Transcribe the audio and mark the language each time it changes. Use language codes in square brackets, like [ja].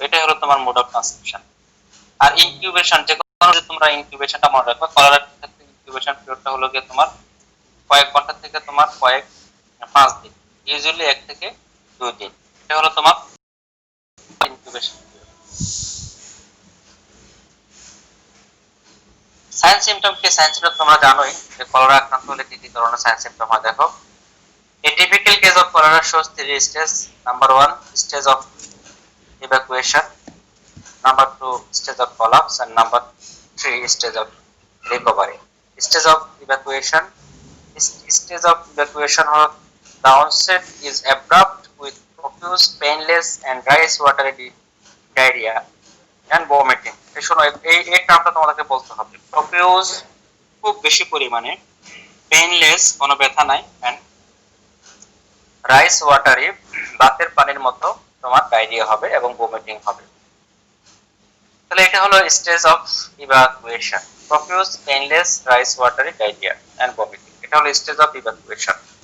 [bn] এটাই হলো তোমার mode of transmission. আর incubation, যে কোনো যে তোমরা ইনকিউবেশনটা মনে রাখবে, কলেরার ক্ষেত্রে ইনকিউবেশন পিরিয়ডটা হলো গিয়ে তোমার কয়েক ঘন্টা থেকে তোমার 5 দিন, ইউজুয়ালি 1 থেকে 2 দিন। এটা হলো তোমার ইনকিউবেশন। সাইন সিমটম কি? সাইন সিমটম তোমরা জানোই যে কলেরা আক্রান্ত হলে কি কি ধরনের সাইন সিমটম হয়। দেখো, [en] a typical case of cholera shows 3 stages. Number 1, stage of evacuation. Number 2, stage of collapse, and number 3, stage of recovery. Stage of evacuation. Stage of evacuation, the onset is abrupt with profuse, painless, and rice watery diarrhea and vomiting. [bn] শোনো, এই টার্মটা তোমাদেরকে বলতে হবে। Profuse, খুব বেশি পরিমাণে, painless, কোনো ব্যথা নাই, এন্ড রাইস ওয়াটারি, ভাতের পানির মতো তোমার ডায়রিয়া হবে এবং ভমিটিং হবে। তাহলে এটা হলো stage of evacuation, profuse, painless, rice watery, diarrhoea and vomiting, এটা হলো স্টেজ অফ ইভাকুয়েশন।